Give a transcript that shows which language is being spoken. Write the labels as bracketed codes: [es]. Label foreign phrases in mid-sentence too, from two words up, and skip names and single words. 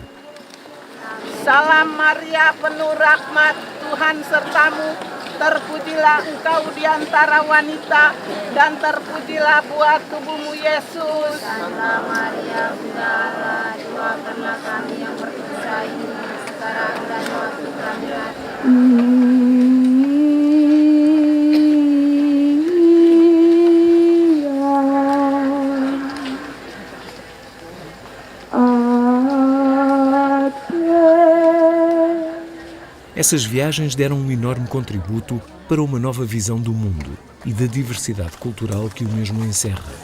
[id] Salam Maria, penuh rahmat, Tuhan sertamu, terpujilah engkau di antara wanita, dan terpujilah buah tubuhmu Yesus. Salam Maria, Bunda Allah, doakanlah kami yang berdosa ini, sekarang dan waktu kami mati. [pt] Essas viagens deram um enorme contributo para uma nova visão do mundo e da diversidade cultural que o mesmo encerra.